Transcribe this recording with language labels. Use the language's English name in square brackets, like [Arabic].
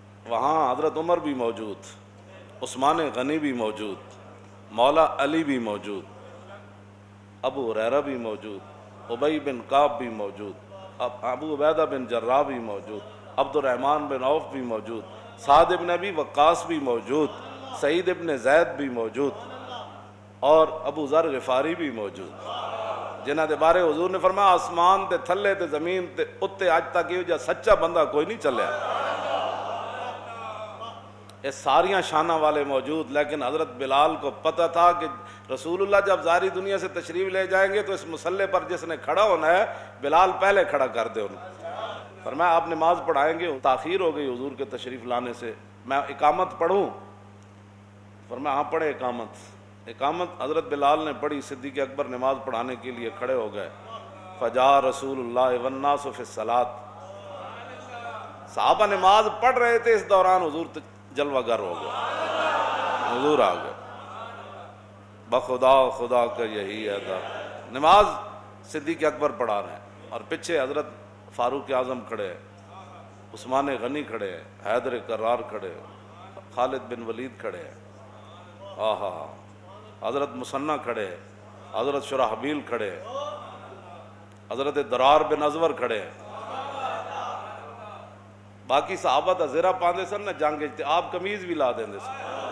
[Urdu] وہاں حضرت عمر بھی موجود, عثمان غنی بھی موجود, مولا علی بھی موجود, ابو ہریرہ بھی موجود, ابی بن کعب بھی موجود, ابو عبیدہ بن جراح بھی موجود, عبد الرحمن بن عوف بھی موجود, سعد بن ابی وقاص بھی موجود, سعید بن زید بھی موجود, اور ابو ذر غفاری بھی موجود. [Punjabi] جنہاں دے بارے حضور نے فرمایا آسمان تے تھلے تے زمین تے اتے اج تک یہ جا سچا بندہ کوئی نہیں چلیا. [Urdu] یہ ساریاں شانہ والے موجود، لیکن حضرت بلال کو پتہ تھا کہ رسول اللہ جب ظاہری دنیا سے تشریف لے جائیں گے تو اس مسلح پر جس نے کھڑا ہونا ہے بلال پہلے کھڑا کر دے انہیں. فرمایا آپ نماز پڑھائیں گے؟ تاخیر ہو گئی حضور کے تشریف لانے سے، میں اقامت پڑھوں؟ فرمایا ہاں پڑھے اقامت. اقامت حضرت بلال نے پڑھی، صدیق اکبر نماز پڑھانے کے لیے کھڑے ہو گئے. [Arabic] فجاء رسول اللہ والناس فی الصلاۃ. [Urdu] صحابہ نماز پڑھ رہے تھے، اس دوران حضور جلوہ گر ہو گئے، حضور آ گئے. بخدا خدا کا یہی ہے تھا. نماز صدیق اکبر پڑھا رہے ہیں اور پیچھے حضرت فاروق اعظم کھڑے ہیں، عثمان غنی کھڑے ہیں، حیدر کرار کھڑے ہیں، خالد بن ولید کھڑے ہیں، آہا حضرت مسنہ کھڑے ہیں، حضرت شرحبیل کھڑے ہیں، حضرت درار بن ازور کھڑے ہیں. [Punjabi] باقی صحابہ دا زیرہ پاندے سن نہ جنگ اجتے، آپ قمیض بھی لا دیں دے سن.